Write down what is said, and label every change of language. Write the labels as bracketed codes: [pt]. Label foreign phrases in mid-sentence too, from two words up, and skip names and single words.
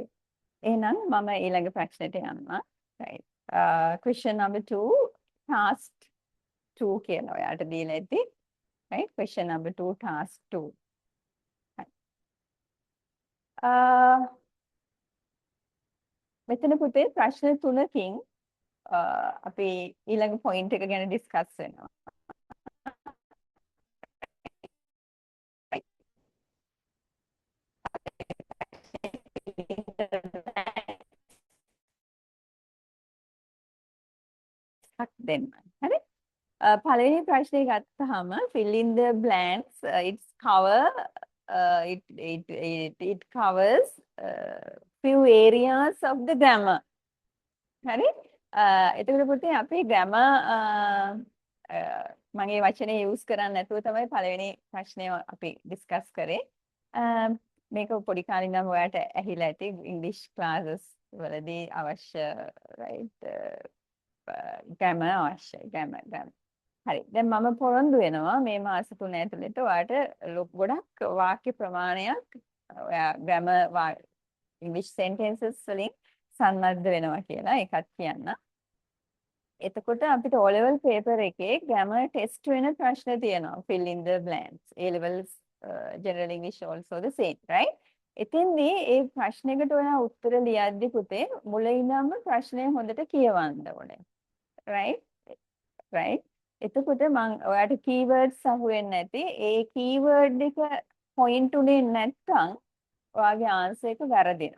[si] එහෙනම් මම ඊළඟ ප්‍රශ්නෙට යනවා. [en] Right. Question number 2, task 2 [si] කියලා ඔයාලට දීලා ඇති. [en] Right? Question number 2, task 2. [si] මෙතන පුතේ ප්‍රශ්න 3කින් අපි ඊළඟ point එක ගැන discuss වෙනවා. දෙන්න. හරි? පළවෙනි ප්‍රශ්නේ ගත්තාම [en] fill in the blanks. It covers few areas of the grammar. [si] හරි? එතකොට පුතේ අපි ග්‍රැමර් මම ඒ වචනේ යූස් කරන්නේ නැතුව තමයි පළවෙනි ප්‍රශ්නය අපි ඩිස්කස් කරේ. මේක පොඩි කාලේ ඉඳන් ඔයාලට ඇහිලා ඇති ඉංග්‍රීසි ක්ලාසස් වලදී අවශ්‍ය [en] right grammar [si] අවශ්‍යයි ග්‍රැමර්. හරි. දැන් මම පොරොන්දු වෙනවා මේ මාස 3 ඇතුළත ඔයාලට ගොඩක් වාක්‍ය ප්‍රමාණයක් ඔයා ග්‍රැමර් ඉංග්‍රීසි සෙන්ටෙන්සස් වලින් සම්බන්ධ වෙනවා කියලා ඒකත් කියන්න. එතකොට අපිට [en] O level paper [si] එකේ [en] grammar test [si] වෙන ප්‍රශ්න තියෙනවා. [en] fill in the blanks. A levels general English also the same, right? [si] එතෙන්දී ඒ ප්‍රශ්නෙකට ඔයා උත්තර ලියද්දි පුතේ මුල ඉඳන්ම ප්‍රශ්නය හොඳට කියවන්න ඕනේ. [en] right? right? [si] එතකොට මම ඔයාට keywords අහුවෙන්නේ නැති. ඒ keyword එක point උනේ නැත්නම් ඔයාගේ answer එක වැරදිනවා.